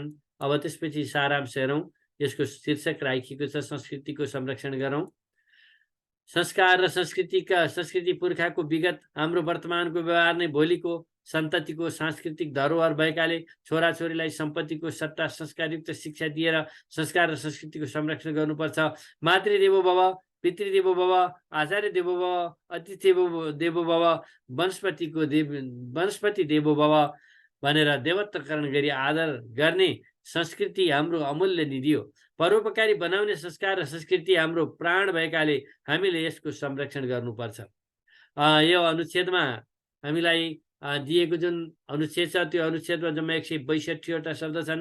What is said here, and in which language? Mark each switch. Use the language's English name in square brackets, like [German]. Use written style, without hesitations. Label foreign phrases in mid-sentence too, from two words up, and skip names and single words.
[Nepali] अब त्यसपछि सारांश हेरौँ। यसको शीर्षक राखिएको छ संस्कृतिको संरक्षण गरौँ। संस्कार र संस्कृति पुर्खाको विगत हाम्रो वर्तमानको व्यवहार नै भोलिको सन्ततिको सांस्कृतिक धरोहर भएकाले छोराछोरीलाई सम्पत्तिको सट्टा संस्कारयुक्त शिक्षा दिएर संस्कार र संस्कृतिको संरक्षण गर्नुपर्छ। [Sanskrit] मातृदेवो भव, पितृदेवो भव, आचार्य देवो भव, अतिथि देवो भव, वनस्पति देवो भव [Nepali] भनेर देवत्वकरण गरी आदर गर्ने संस्कृति हाम्रो अमूल्य निधि हो। परोपकारी बनाउने संस्कार र संस्कृति हाम्रो प्राण भएकाले हामीले यसको संरक्षण गर्नुपर्छ। यो अनुच्छेदमा हामीलाई दिएको जुन अनुच्छेद छ त्यो अनुच्छेदमा जम्मा 162 वटा शब्द छन्।